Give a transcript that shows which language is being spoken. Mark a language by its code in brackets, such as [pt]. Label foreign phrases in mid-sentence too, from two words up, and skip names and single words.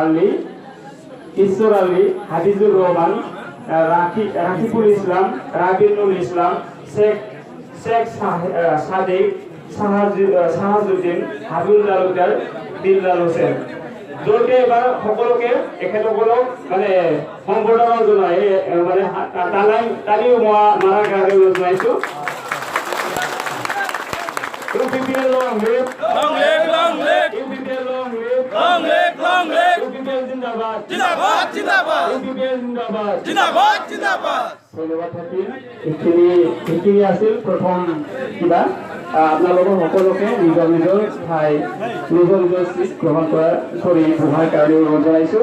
[as] আলী, হাবিজুর রহমান, রাকিবুল ইসলাম, রাবিনুল ইসলাম, শেখ সাদেক, শাহাজুদ্দিন, হাবিবুল তালুকদার, দিলদার হোসেন। য'তে এবাৰ সকলোকে এখেতসকলক মানে সম্বৰ্ধনা জনাই মানে তালিও মাৰাৰ কাৰণে জনাইছোঁ। [en] UPPL long live, long live, long live. UPPL long live, long live, long live. [as] UPPL জিন্দাবাদ, জিন্দাবাদ, জিন্দাবাদ. UPPL জিন্দাবাদ, জিন্দাবাদ, জিন্দাবাদ. ধন্যবাদ থাকিল। এইখিনি আছিল প্ৰথম কিবা আপোনালোকৰ সকলোকে নিজৰ নিজৰ ঠাই নিজৰ নিজৰ চিট গ্ৰহণ বহাৰ কাৰণে অনুৰোধ জনাইছোঁ।